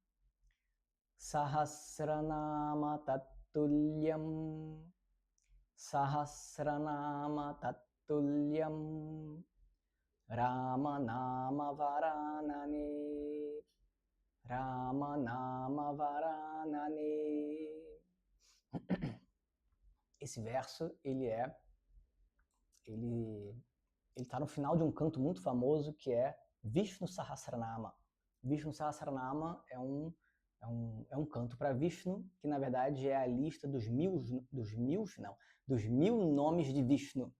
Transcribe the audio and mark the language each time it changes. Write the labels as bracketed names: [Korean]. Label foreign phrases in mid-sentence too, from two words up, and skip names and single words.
[Sanskrit] Sahasranama Tattulyam Sahasranama Tattulyam Rama Nama Varanane Rama Nama Varanane. [Portuguese] Esse verso, ele está no final de um canto muito famoso que é Vishnu Sahasranama. Vishnu Sahasranama é um canto para Vishnu, que na verdade é a lista dos mil nomes de Vishnu.